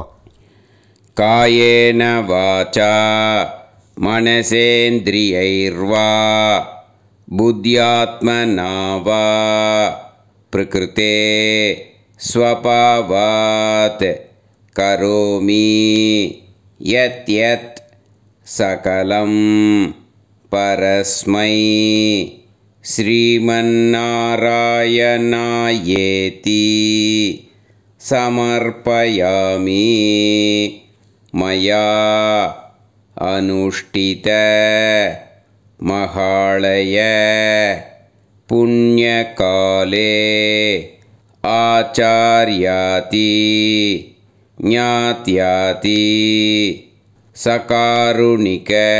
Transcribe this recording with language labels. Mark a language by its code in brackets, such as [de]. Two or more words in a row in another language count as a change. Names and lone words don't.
[sa] कायेन वाचा मनसेन्द्रियैर्वा बुद्ध्यात्मना वा प्रकृते स्वभावात् करोमि यत् यत् सकलं परस्मै ஸ்ரீமன்னாராயணாயேதி समर्पयामि मया अनुष्ठित महालय पुण्यकाले आचार्याति ज्ञात्याति सकारुणिक